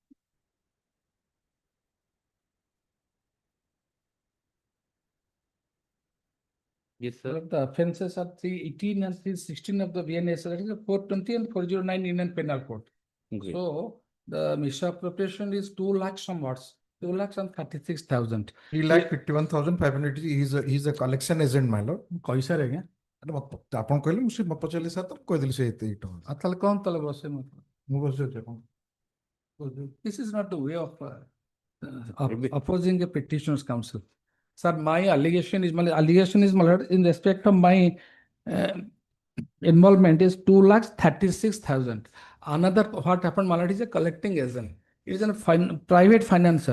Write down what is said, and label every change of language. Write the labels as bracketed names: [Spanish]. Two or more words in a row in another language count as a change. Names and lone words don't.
[English] Yes, sir. The offences are 318 and 316 of the BNS, that is 420 and 409 Indian Penal Code. Okay. So the misappropriation is 2 lakh somewhat, 2,36,000. 3,51,500. He is a collection agent, my lord. [Hindi] कैसा रहेगा? [Odia] ଆପଣ କହିଲେ ମୁଁ ସେ ପଚାରିଲି ସାର୍ ତ କହିଦେଲି ସେ ଏତେ ଟଙ୍କା ତାହେଲେ କଣ ତାହେଲେ ବସେ ମୁଁ ବସିଛି ଆପଣ [English] This is not the way of opposing a petitioner's counsel. Sir, my allegation is my lord, in respect of my involvement is 2,36,000. Another what happened, my lord, is a collecting agent. It is a private financer.